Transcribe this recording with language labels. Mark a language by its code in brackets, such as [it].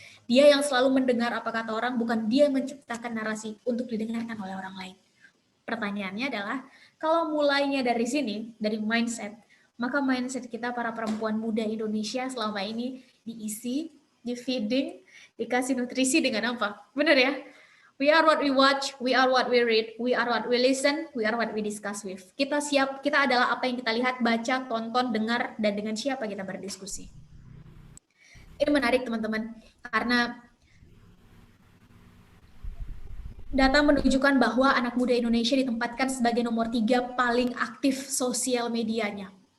[id] Dia yang selalu mendengar apa kata orang, bukan dia yang menciptakan narasi untuk didengarkan oleh orang lain. Pertanyaannya adalah, kalau mulainya dari sini, dari mindset, maka mindset kita para perempuan muda Indonesia selama ini diisi, di feeding, dikasih nutrisi dengan apa? Benar ya? [en] We are what we watch, we are what we read, we are what we listen, we are what we discuss with. [id] Kita adalah apa yang kita lihat, baca, tonton, dengar, dan dengan siapa kita berdiskusi. Ini menarik teman-teman, karena data menunjukkan bahwa anak muda Indonesia ditempatkan sebagai nomor 3 paling aktif sosial medianya.